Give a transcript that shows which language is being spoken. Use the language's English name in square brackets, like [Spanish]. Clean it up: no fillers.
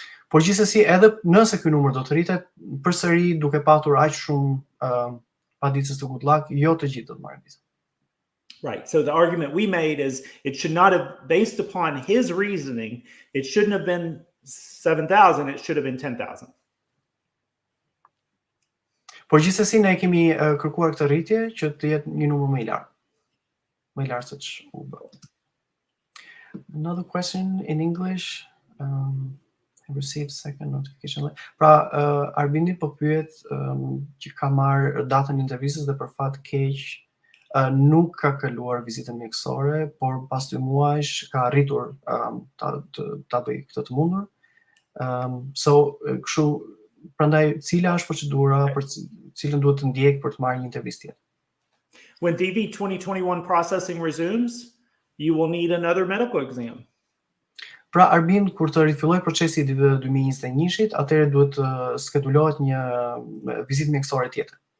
[Albanian] Por gjithsesi, edhe nëse ky numër do të rritet, përsëri duke patur aq shumë paditëses të good luck, jo të gjithë do të marrin vizë. [English] Right. So the argument we made is it should not have, based upon his reasoning, it shouldn't have been 7,000, it should have been 10,000. [Albanian] Por gjithsesi ne kemi kërkuar këtë rritje që të jetë një numër më i lartë. Më i lartë se ç'u bë. [English] Another question in English. I received second notification. [Albanian] Pra, Arbini po pyet që ka marrë datën e intervistës dhe për fat keq nuk ka kaluar vizitën mjekësore, por pas 2 muajsh ka arritur ta bëj këtë të mundur. So, kështu, prandaj cila është procedura për cilën duhet të ndjek për të marrë një intervistë tjetër? [English] When DV 2021 processing resumes, you will need another medical exam. [Albanian] Pra, Arbin, kur të rifilloj procesi i 2021-shit, atëherë duhet të skedulohet një vizitë mjekësore tjetër.